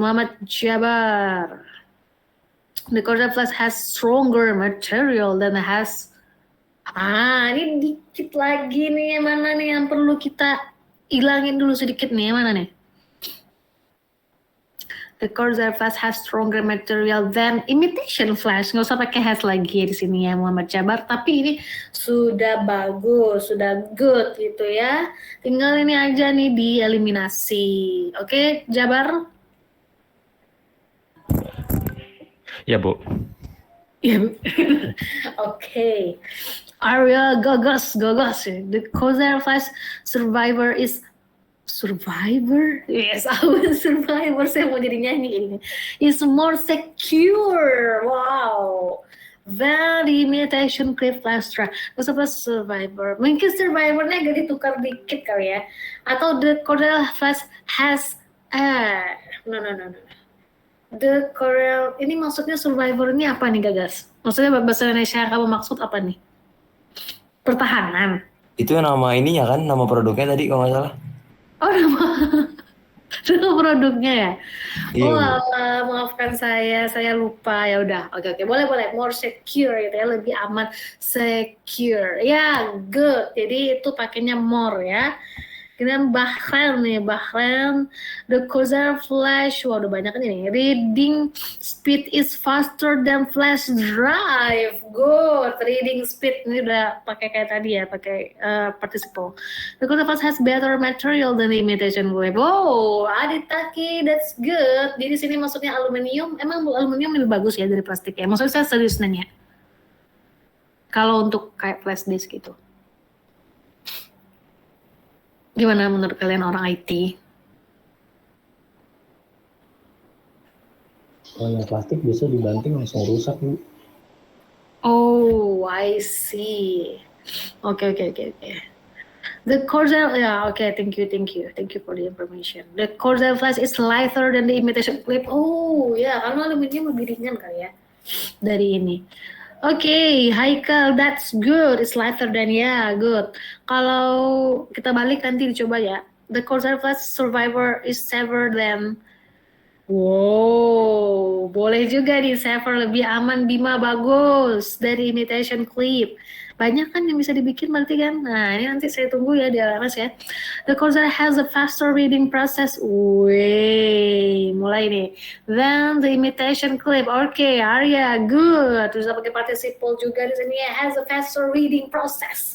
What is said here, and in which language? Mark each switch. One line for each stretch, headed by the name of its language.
English: Muhammad Jabar. The Corsair Flash has stronger material than has.
Indonesian: Ini dikit lagi nih. Yang mana nih yang perlu kita ilangin dulu sedikit nih? Yang mana nih?
English: The Corsair Flash has stronger material than imitation flash.
Indonesian: Nggak usah pakai has lagi di sini ya Muhammad Jabar. Tapi ini sudah bagus, sudah good gitu ya. Tinggal ini aja nih dieliminasi. Oke, Jabar? Ya, Bu. Ya. Oke. Arya Gagos.
English: The Corsair Flash Survivor is Survivor? Yes, I was Survivor.
Indonesian: Saya mau jadi nyanyi ini.
English: Is more secure. Wow. Than the imitation clip flash track. Apa Survivor?
Indonesian: Mungkin Survivornya agak ditukar dikit kali ya.
English: Atau the Corsair Flash has no.
Indonesian: The Corsair ini maksudnya Survivor ini apa nih Gagas? Maksudnya bahasa Indonesia kamu maksud apa nih? Pertahanan. Itu nama ininya kan, nama produknya tadi kalau nggak salah. Oh, nama produknya ya? Iya, Oh, Bu. alah, maafkan saya lupa. Ya udah, oke. Boleh. More secure gitu ya, lebih aman, secure. Ya, good. Jadi itu pakainya more ya. Kemudian Bahrain, the Corsair Flash, udah banyak nih.
English: Reading speed is faster than flash drive. Good.
Indonesian: Reading speed ini udah pakai kayak tadi ya, pakai participle.
English: The Corsair Flash has better material than the imitation clip.
Indonesian: Oh, Aditaki,
English: that's good.
Indonesian: Jadi sini maksudnya aluminium. Emang aluminium lebih bagus ya dari plastik ya? Maksudnya saya serius nanya. Kalau untuk kayak flash disk gitu. Gimana menurut kalian orang IT? Kalau yang plastik biasa dibanting langsung rusak, Bu.
English: Oh, I see. Okay. The Corsair, thank you for the information. The Corsair Flash is lighter than the imitation clip.
Indonesian: Oh, ya, karena aluminium lebih ringan kali ya dari ini.
English: Okay, Haikal, that's good. It's lighter than good.
Indonesian: Kalau kita balik nanti dicoba ya.
English: The Corsair Flash Survivor is safer than.
Indonesian: Wow, boleh juga nih safer, lebih aman. Bima bagus dari imitation clip. Banyak kan yang bisa dibikin berarti kan. Nah ini nanti saya tunggu ya di LMS ya.
English: The Corsair has a faster reading process.
Indonesian: Wih, mulai nih.
English: Then the imitation clip. Okay, Arya, good.
Indonesian: Terus pakai participle juga di sini ya.
English: Has a faster reading process.